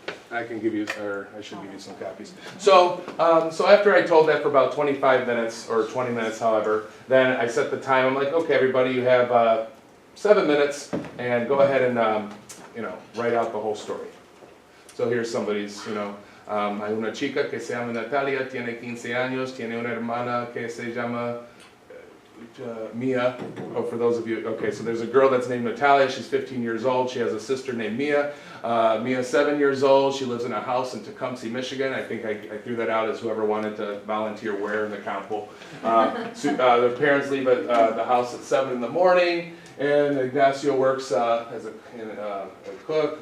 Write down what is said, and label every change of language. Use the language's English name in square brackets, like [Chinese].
[English] I can give you, or I should give you some copies. So, so after I told that for about 25 minutes, or 20 minutes, however, then I set the time. I'm like, okay, everybody, you have 7 minutes, and go ahead and, you know, write out the whole story. So here's somebody's, you know, [Spanish] hay una chica que se llama Natalia, tiene 15 años, tiene una hermana que se llama Mia. [English] Oh, for those of you, okay, so there's a girl that's named Natalia, she's 15 years old, she has a sister named Mia. Mia's 7 years old, she lives in a house in Tecumseh, Michigan. I think I threw that out as whoever wanted to volunteer where in the camp pool. Their parents leave at the house at 7 in the morning, and Ignacio works as a cook.